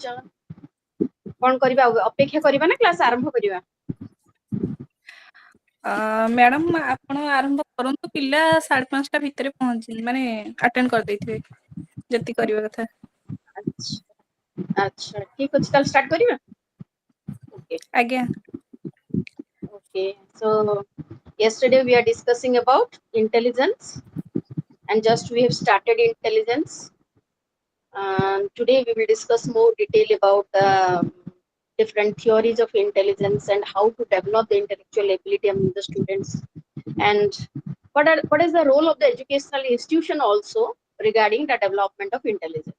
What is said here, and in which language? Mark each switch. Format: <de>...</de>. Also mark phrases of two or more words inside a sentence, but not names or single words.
<or>କଣ କରିବା ଅପେକ୍ଷା କରିବା ନା କ୍ଲାସ ଆରମ୍ଭ କରିବା? ମ୍ୟାଡାମ ଆପଣ ଆରମ୍ଭ କରନ୍ତୁ। ପିଲା 5:30 ଭିତରେ ମାନେ ଆଟେଣ୍ଡ କରିଦେଇଥିବେ ଯେତିକି କରିବା କଥା। ଆଚ୍ଛା ଠିକ ଅଛି। ତାହେଲେ ଷ୍ଟାର୍ଟ କରିବା?</or> <en>Okay.</en> <or>ଆଜ୍ଞା</or> <en>Okay. So yesterday we are discussing about intelligence, and just we have started intelligence. Today we will discuss more detail about the different theories of intelligence and how to develop the intellectual ability among the students, and what is the role of the educational institution also regarding the development of intelligence.</en>